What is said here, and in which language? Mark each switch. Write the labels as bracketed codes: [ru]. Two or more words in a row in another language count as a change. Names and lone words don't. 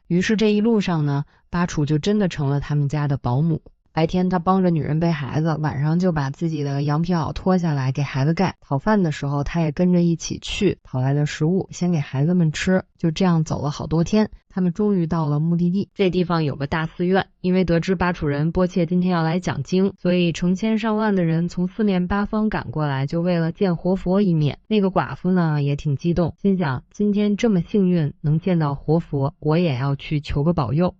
[zh] 於是這一路上呢，巴楚就真的成了他們家的保姆。白天他幫着女人背孩子，晚上就把自己的羊皮襖脫下來給孩子蓋。討飯的時候他也跟着一起去，討來的食物先給孩子們吃。就這樣走了好多天，他們終於到了目的地。這地方有個大寺院，因為得知巴楚仁波切今天要來講經，所以成千上萬的人從四面八方趕過來，就為了見活佛一面。那個寡婦呢也挺激動，心想今天這麼幸運能見到活佛，我也要去求個保佑。